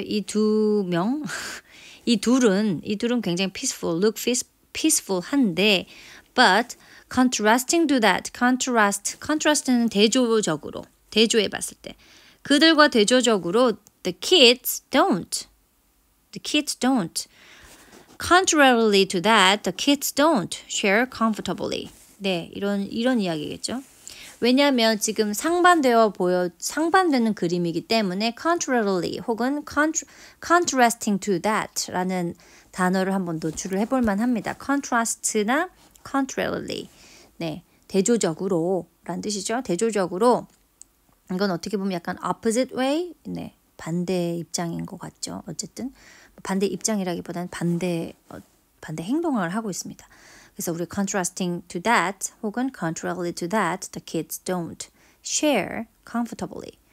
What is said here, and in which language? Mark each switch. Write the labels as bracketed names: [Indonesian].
[Korean] 이 두 명, 이 둘은 굉장히 peaceful한데, [English] but contrasting to that, [Korean] contrast는 대조해 봤을 때, 그들과 대조적으로 [English] the kids don't. Contrarily to that, the kids don't share comfortably. [Korean] 네, 이런 이야기겠죠. 왜냐하면 지금 상반되는 그림이기 때문에 contrarily 혹은 [English] contrasting to that [Korean] 라는 단어를 한번 노출을 해볼 만합니다. contrast나 contrarily. 네, 대조적으로 라는 뜻이죠. 대조적으로. 이건 어떻게 보면 약간 opposite way. 네, 반대 입장인 것 같죠. 어쨌든 반대 입장이라기보다는 반대 행동을 하고 있습니다. 그래서 우리 [English] contrasting to that [Korean] 혹은 [English] contrarily to that, the kids don't share comfortably.